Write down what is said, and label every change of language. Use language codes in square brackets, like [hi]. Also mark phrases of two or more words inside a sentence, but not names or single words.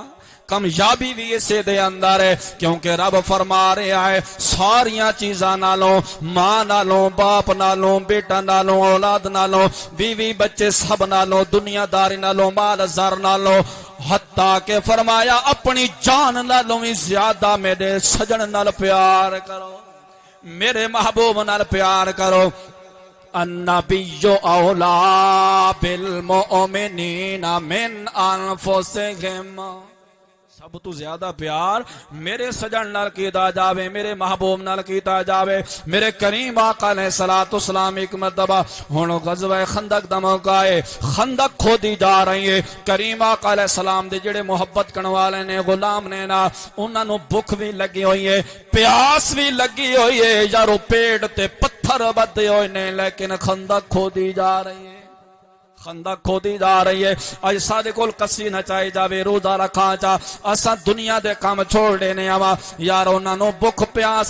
[pa] کامیابی بھی اسے دے اندر ہے کیونکہ رب فرما رہا ہے ساریا چیزا نالوں، ماں نالوں، باپ نالوں، بیٹا نالوں، اولاد نالوں، بیوی بچے سب نالوں، دنیاداری نالوں، مال زر نالوں، حتیٰ کہ فرمایا اپنی جان نالوں بھی زیادہ میرے سجن نال پیار کرو، میرے محبوب نال پیار کرو. [ar] النبي أولى بالمؤمنين من أنفسهم, [pa] سب تو زیادہ پیار میرے سجن نال کیتا جاوے، میرے محبوب نال کیتا جاوے. میرے کریم آقا [ar] عليه الصلاة والسلام [pa] ایک مرتبہ ہُن غزوہ خندق دا موقع ہے، خندق کھودی جا رہی ہے. کریم آقا علیہ السلام دے جیڑے محبت کرنے والے نے غلام نے نا اُنہاں نوں بھکھ بھی لگی ہوئی ہے، پیاس بھی لگی ہوئی ہے. یارو پیٹ تے پتھر بدھے ہوئے نے لیکن خندق کھودی جا رہی ہے، خندق کھودی جا رہی ہے. اج ساڈے کول کسی نچائی جاوے، روزہ رکھا چا، اسا دنیا دے کم چھوڑ دینے آوا یار، اُنہاں نوں بھکھ پیاس